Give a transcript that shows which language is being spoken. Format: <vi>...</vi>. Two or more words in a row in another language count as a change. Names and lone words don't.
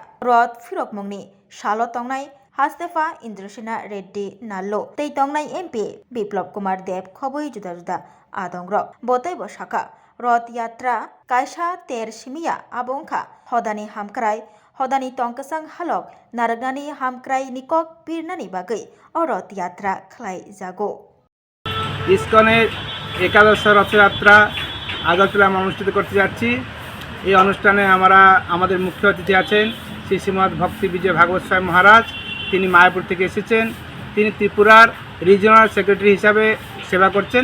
<trp>Rod Firokmungni Shalo Tongnai Hastefa Indrasena Reddy Nallo Tei Tongnai MP Biplop Kumar Deb Khoboi Juda Adongrok Botai Boshaka Rod Yatra Kaisa Ter Shimia Abongkha Hodani Hamkrai Hodani Tongkasang Halok Naragani Hamkrai Nikok Pirnani Bagai O Rod Yatra Khlai Jago</trp> <bn>ইসকনের একাদশ রথযাত্রা আগরতলায় অনুষ্ঠিত করতে যাচ্ছি। এই অনুষ্ঠানে আমাদের মুখ্য অতিথি আছেন শ্রী শ্রীমৎ ভক্তি বিজয় ভাগবত স্বামী মহারাজ। তিনি মায়াপুর থেকে এসেছেন। তিনি ত্রিপুরার</bn> <en>regional secretary</en> <bn>হিসাবে সেবা করছেন।</bn>